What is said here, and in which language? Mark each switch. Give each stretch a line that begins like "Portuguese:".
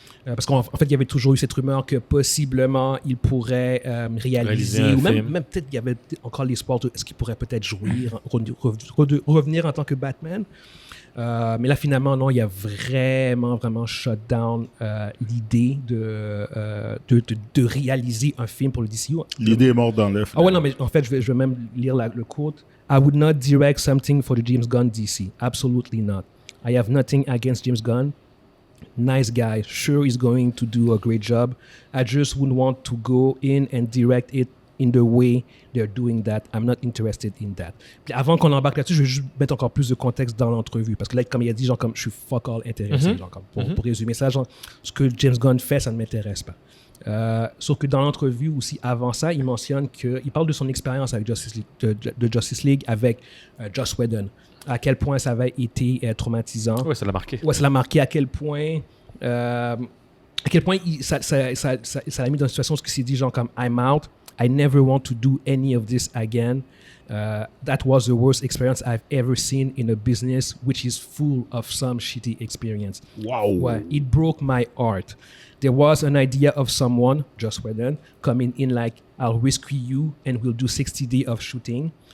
French: Parce qu'en fait, il y avait toujours eu cette rumeur que possiblement il pourrait réaliser ou même peut-être il y avait encore l'espoir de est-ce qu'il pourrait peut-être jouir, revenir en tant que Batman. Mais là, finalement, non, il a vraiment shut down l'idée de réaliser un film pour le DCU. L'idée est morte dans l'œuf. Ah ouais, non, mais en fait, je vais même lire le quote.
English: I would not direct something for the James Gunn DC. Absolutely not. I have nothing against James Gunn. Nice guy. Sure, he's going to do a great job. I just wouldn't want to go in and direct it in the way they're doing that. I'm not interested in that.
French: Puis avant qu'on embarque là-dessus, je vais juste mettre encore plus de contexte dans l'entrevue. Parce que là, comme il a dit, genre, comme je suis fuck all intéressé. Genre, comme pour résumer ça, genre, ce que James Gunn fait, ça ne m'intéresse pas. Sauf que dans l'entrevue aussi, avant ça, il mentionne qu'il parle de son expérience avec Justice League avec Joss Whedon. À quel point ça avait été traumatisant. Ouais, ça l'a marqué. Ouais, ça l'a marqué. À quel point ça l'a mis dans une situation où il s'est dit genre comme
English: I'm out. I never want to do any of this again. That was the worst experience I've ever seen in a business which is full of some shitty experience. Wow. Ouais, it broke my heart. There was an idea of someone, Joss Whedon, coming in like, I'll rescue you and we'll do 60 days of shooting.